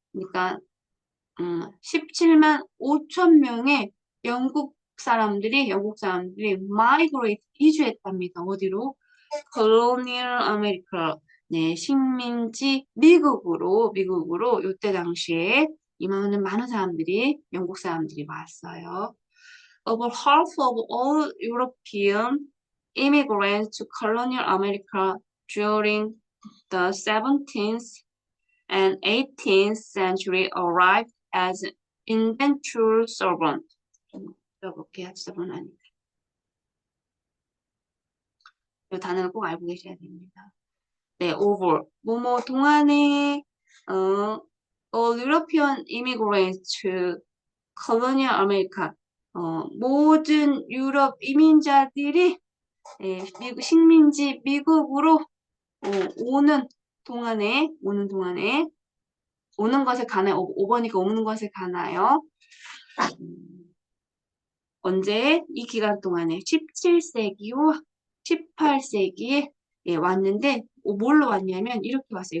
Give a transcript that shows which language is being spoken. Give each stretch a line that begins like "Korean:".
Korean: 그러니까 17만 5천 명의 영국 사람들이 migrate 이주했답니다. 어디로?
English: Colonial America.
Korean: 네, 식민지 미국으로 이때 당시에 이만한 많은 사람들이 영국 사람들이 왔어요.
English: Over half of all European immigrants to colonial America during the 17th and 18th century arrived as indentured servants.
Korean: 좀 읽어볼게요. 지저분 아니까. 이 단어를 꼭 알고 계셔야 됩니다. 네, over. 뭐뭐 동안에
English: all European immigrants to colonial America.
Korean: 모든 유럽 이민자들이 식민지 미국으로 오는 동안에 오는 것에 관하여 5번이니까 오는 것에 관하여 언제 이 기간 동안에 17세기와 18세기에 왔는데 뭘로 왔냐면 이렇게 왔어요.